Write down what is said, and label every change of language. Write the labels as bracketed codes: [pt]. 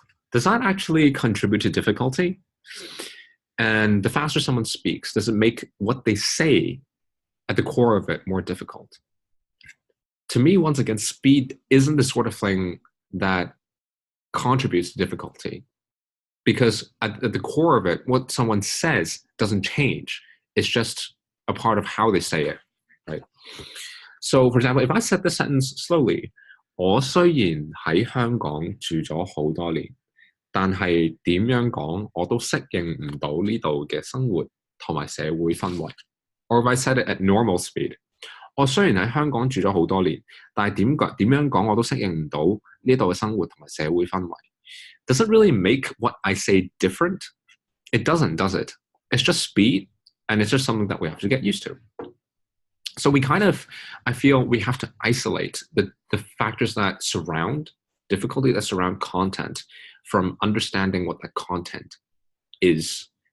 [en] Does that actually contribute to difficulty? And the faster someone speaks, does it make what they say at the core of it more difficult? To me, once again, speed isn't the sort of thing that contributes to difficulty, because at the core of it, what someone says doesn't change. It's just a part of how they say it, right? So, for example, if I said this sentence slowly, [yue] 我雖然喺香港住咗好多年，但係點樣講我都適應唔到呢度嘅生活同埋社會氛圍。 [en] Or if I said it at normal speed, [yue] 我雖然喺香港住咗好多年，但係點樣講我都適應唔到呢度嘅生活同埋社會氛圍。 [en] Does it really make what I say different? It doesn't, does it? It's just speed, and it's just something that we have to get used to. So I feel we have to isolate the factors that surround difficulty, that surround content, from understanding what the content is.